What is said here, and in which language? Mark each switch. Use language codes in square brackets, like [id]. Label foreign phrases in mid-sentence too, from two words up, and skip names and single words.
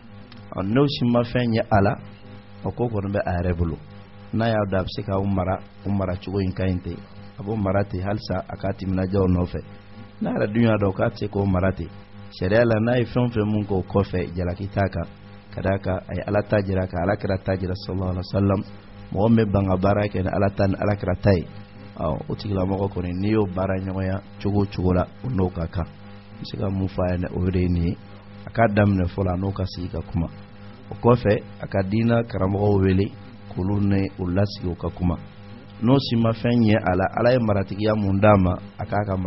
[bm] n'o si ma fɛn ɲɛ a la o ko kɔni bɛ a yɛrɛ bolo n'a y'a dɔn a bɛ se ka o mara cogo in ka ɲi ten a b'o mara ten halisa a k'a timinadiya o nɔfɛ n'a yɛrɛ dun y'a dɔn k'a tɛ se k'o mara ten sariya la n'a ye fɛn o fɛn mun k'o kɔfɛ jalaki t'a kan ka d'a kan a ye ala ta jira ka ala kɛra ta jira [ar] صلى الله عليه وسلم [bm] mɔgɔ min bɛ ban ka baara kɛ ni ala ta ni ala kɛra ta ye o tigilamɔgɔ kɔni n'i y'o baara ɲɔgɔnya cogo cogo la o n'o ka kan n se ka mun fɔ a ye o de ye nin ye a k'a daminɛ fɔlɔ a n'o ka sigi ka kuma o kɔfɛ a ka diina karamɔgɔw wele k'olu ni o lasigi o ka kuma n'o si ma fɛn ɲɛ a la ala ye maratigiya mun d'a ma a k'a ka